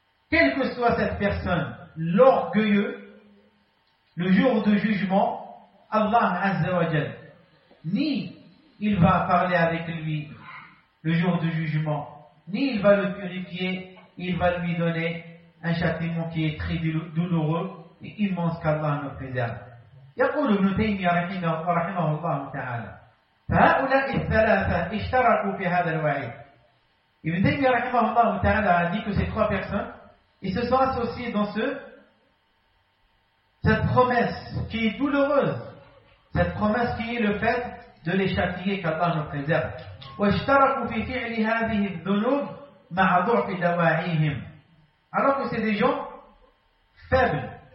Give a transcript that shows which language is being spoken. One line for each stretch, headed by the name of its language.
French: Quelle que soit cette personne, l'orgueilleux, le jour du jugement, Allah Azza wa Jal, ni il va parler avec lui le jour du jugement, ni il va le purifier, il va lui donner un châtiment qui est très douloureux et immense qu'Allah nous préserve.
Arabic: يقول ابن تيمية رحمه الله تعالى فهؤلاء الثلاثة اشتركوا في هذا الوعيد.
French: ابن تيمية
Arabic: رحمه الله تعالى
French: a dit que ces trois personnes, ils se sont associés dans cette promesse qui est douloureuse, cette promesse qui est le fait de les châtier qu'Allah nous préserve. Alors que c'est des gens faibles.